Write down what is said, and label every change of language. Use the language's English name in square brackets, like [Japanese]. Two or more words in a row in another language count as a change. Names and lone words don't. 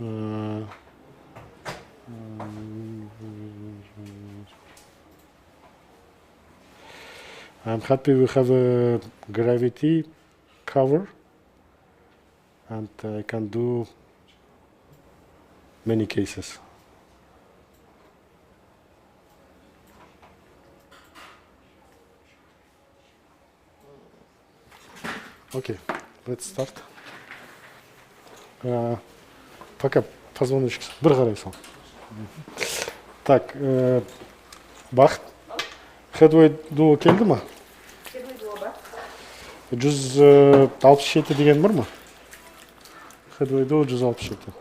[English] I'm happy we have a gravity cover, and I can do many cases. Okay, let's start. [Russian] Пока позвоночек [Kazakh] бір қарай сал. Так, Бақыт, headway duo келді ма? Headway duo бар. 167 деген бар ма? Headway duo 167.